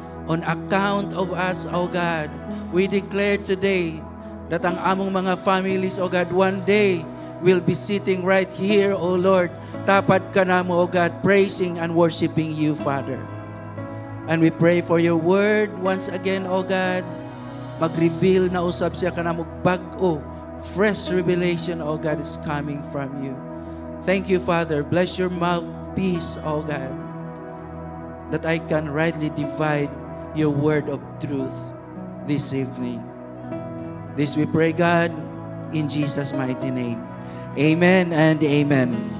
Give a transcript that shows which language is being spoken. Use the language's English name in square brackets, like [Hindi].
[English] On account of us, O God, we declare today that [Cebuano] ang among mga [English] families, O God, one day will be sitting right here, O Lord. [Cebuano] Tapad ka namo, [English] O God, praising and worshiping you, Father. And we pray for your word once again, O God. [Cebuano] Mag-reveal na usab siya ka namo bag-o. [English] Fresh revelation, O God, is coming from you. Thank you, Father. Bless your mouthpiece, O God, that I can rightly divide your word of truth this evening. This we pray, God, in Jesus' mighty name. Amen and amen.